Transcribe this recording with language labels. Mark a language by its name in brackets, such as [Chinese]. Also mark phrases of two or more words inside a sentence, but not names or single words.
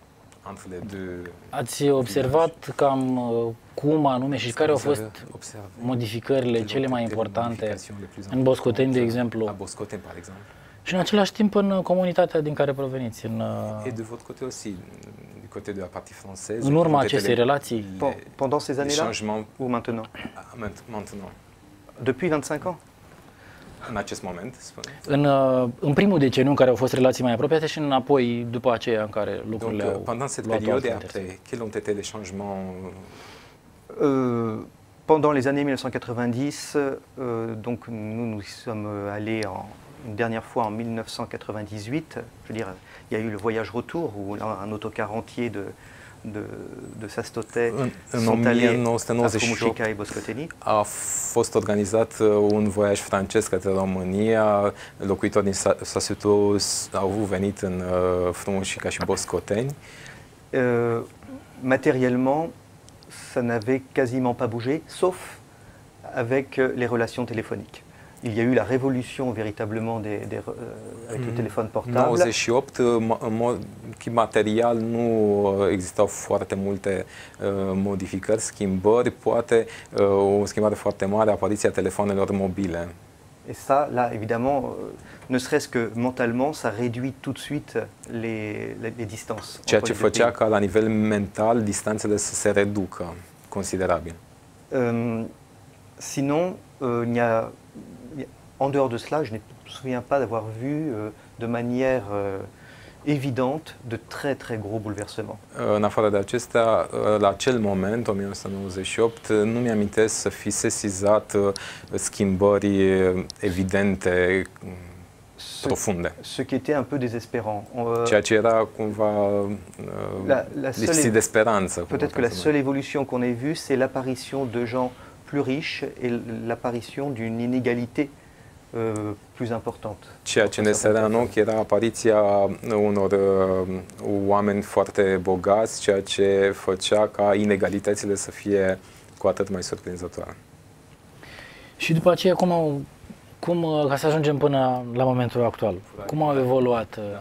[Romanian] Ați observat cam cum anume și care au fost modificările cele mai importante în Boscoteni, de exemplu, și în același timp în comunitatea din care proveniți, în urma acestei relații? [French] Pendant ces années-là ou maintenant? Depuis 25 ans? [Romanian] În acest moment, spune. În primul deceniu în care au fost relații mai apropiate și înapoi după aceea în care lucrurile au [French] pendant cette période et après, quels ont été les changements? pendant les années 1990, donc nous y sommes allés une dernière fois en 1998. Je veux dire, il y a eu le voyage retour où un autocar entier de Sastote sont allés à Frumușica et Boscoteni. [Romanian] A fost organizat un voiaj francez către România. Locuitorii din Sastote au venit în Frumușica și Boscoteni. [French] Matériellement, ça n'avait quasiment pas bougé, sauf avec les relations téléphoniques. Il y a eu la révolution véritablement avec le téléphone portable. [Romanian] 98, în mod material nu existau foarte multe modificări, schimbări, poate o schimbare foarte mare, apariția telefonelor mobile. [French] Et ça, là, évidemment, ne serait-ce que mentalement, ça réduit tout de suite les distances. [Romanian] Ceea ce făcea ca la nivel mental distanțele să se reducă considerabil. [French] Sinon, en dehors de cela, je ne me souviens pas d'avoir vu de manière évidente de très très gros bouleversements. [Romanian] În afară de acestea, la acel moment, 1998, nu mi-amintesc să fi sesizat schimbări evidente, profunde. [French] Ce qui était un peu désespérant. [Romanian] Ceea ce era cumva lipsit de speranță. [French] Peut-être que la seule évolution qu'on ait vue, c'est l'apparition de gens plus riches et l'apparition d'une inégalité plus importante. [Romanian] Ceea ce ne sărea în ochi era apariția unor oameni foarte bogați, ceea ce făcea ca inegalitățile să fie cu atât mai surprinzătoare. Și după aceea, ca să ajungem până la momentul actual, cum au evoluat?